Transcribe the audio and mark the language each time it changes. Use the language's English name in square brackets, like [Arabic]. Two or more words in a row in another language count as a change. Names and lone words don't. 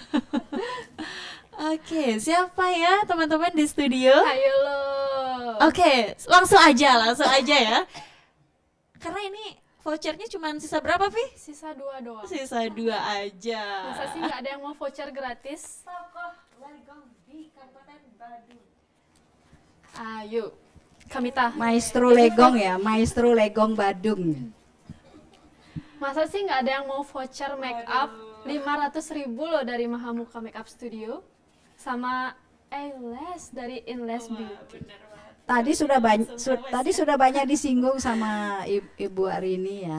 [Indonesian] Oke, siapa ya teman-teman di studio? Hayo lo. Oke, langsung aja ya. Karena ini vouchernya cuma sisa berapa, Vi? Sisa 2 doang. Sisa 2 aja. Masa sih nggak ada yang mau voucher gratis? Tokoh legong di Kabupaten Badung. Ayo, Kamita. Maestro Legong ya, Maestro Legong Badung. Masa sih nggak ada yang mau voucher make up 500.000 loh dari Mahamuka Makeup Studio sama Eyelash dari Inlash Beauty. Tadi sudah banyak disinggung sama Ibu Arini ya.